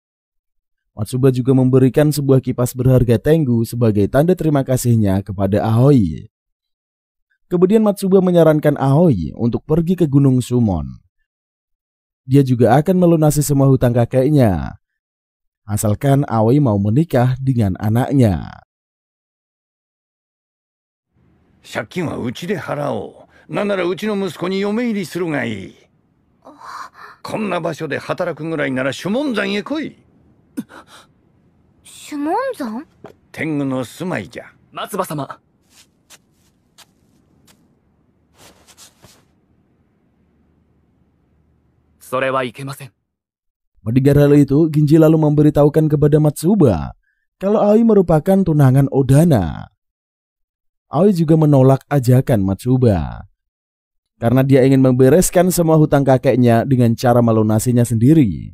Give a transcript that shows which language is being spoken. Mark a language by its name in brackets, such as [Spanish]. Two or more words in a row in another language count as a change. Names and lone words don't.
[Indonesian] Matsuba juga memberikan sebuah kipas berharga Tengu sebagai tanda terima kasihnya kepada Aoi. Kemudian Matsuba menyarankan Aoi untuk pergi ke Gunung Sumon. Dia juga akan melunasi semua hutang kakeknya, asalkan Aoi mau menikah dengan anaknya. [Japanese] 借金はうちで払おう。なんならうちの息子に嫁入りするがいい。こんな場所で働くぐらいなら守門山へ来い。守門山？天狗の住まいじゃ。松葉様。それはいけません。 [Indonesian] Mendengar hal itu, Ginji lalu memberitahukan kepada Matsuba kalau Aoi merupakan tunangan Odana. Aoi juga menolak ajakan Matsuba karena dia ingin membereskan semua hutang kakeknya dengan cara melunasinya sendiri.